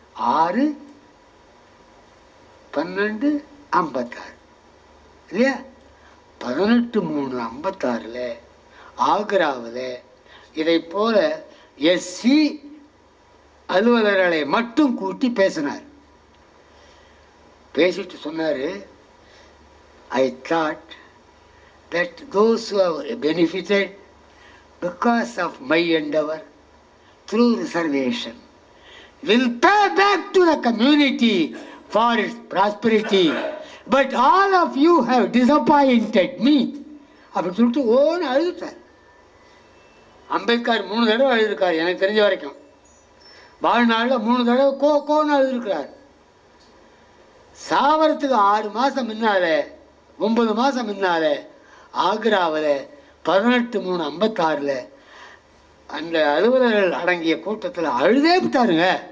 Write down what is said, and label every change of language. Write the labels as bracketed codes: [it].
[ta] 6/12/56 இல்லையா? 18/3/56 ஆக்ராவில் இதை போல எஸ்சி அலுவலர்களை மட்டும் கூட்டி பேசினார். பேசிட்டு சொன்னார், [en] I thought that those who have benefited because of my endeavor through reservation will pay back to the community for its prosperity, but all of you have disappointed me. [ta] அப்படி சொல்லிட்டு ஓன்னு அழுதுட்டார். அம்பேத்கர் 3 தடவை அழுதுருக்கார் எனக்கு தெரிஞ்ச வரைக்கும். வாழ்நாளில் 3 தடவை கோன்னு அழுதுருக்கிறார். சாவரத்துக்கு 6 மாதம் முன்னால 9 மாதம் முன்னால ஆக்ராவில் 18/3/56 அந்த அலுவலர்கள் அடங்கிய கூட்டத்தில் அழுதே விட்டாருங்க.